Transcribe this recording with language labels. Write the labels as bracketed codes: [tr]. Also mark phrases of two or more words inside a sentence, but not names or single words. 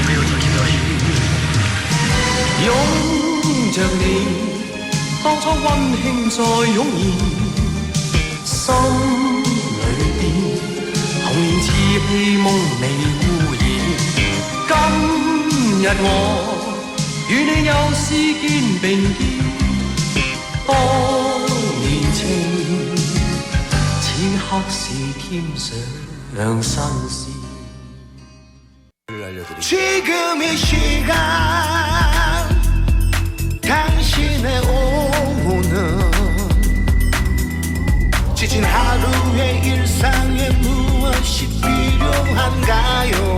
[yue] 擁着你，當初溫馨再湧現，心裏邊童年似戲夢未污染。今日我與你又試肩並肩，當年情此刻是添上新鮮。 [ko] 지금 이 시간 당신의 오후는 지친 하루의 일상에 무엇이 필요한가요?